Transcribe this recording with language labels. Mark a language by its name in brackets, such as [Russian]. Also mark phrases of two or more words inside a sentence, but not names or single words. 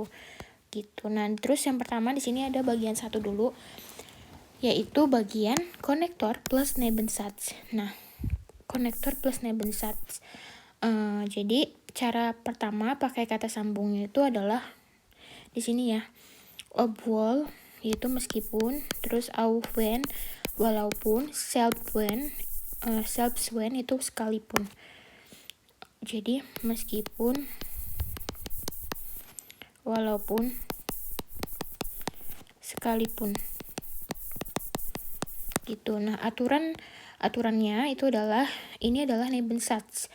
[Indonesian] Nah, terus yang pertama di sini ada bagian satu dulu, yaitu bagian konektor plus Nebensatz. Nah, konektor plus Nebensatz. Jadi cara pertama pakai kata sambungnya itu adalah di sini ya, obwohl yaitu meskipun, terus [German] auch wenn [Indonesian] walaupun, [German] selbst when [Indonesian] itu sekalipun. Jadi meskipun, walaupun, sekalipun gitu. Nah, aturannya itu adalah Nebensatz.